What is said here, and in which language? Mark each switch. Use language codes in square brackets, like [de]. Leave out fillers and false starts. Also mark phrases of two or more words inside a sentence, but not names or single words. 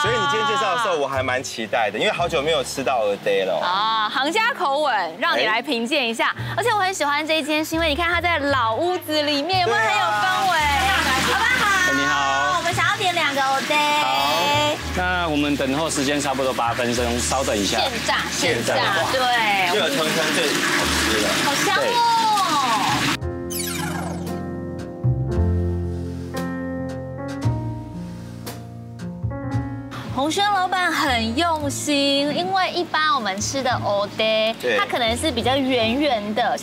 [zh] 所以你今天介紹的時候我還蠻期待的，因為好久沒有吃到蚵嗲了。啊，行家口吻，讓你來評鑑一下。而且我很喜歡這一間，是因為你看它在老屋子裡面，有沒有很有氛圍？老闆好，你好，我們想要點2個蚵嗲。好，那我們等候時間差不多8分鐘，稍等一下。現炸，对，热腾腾最好吃了，好香哦。洪軒老闆很用心，因為一般我們吃的蚵嗲，它可能是比較圓圓的。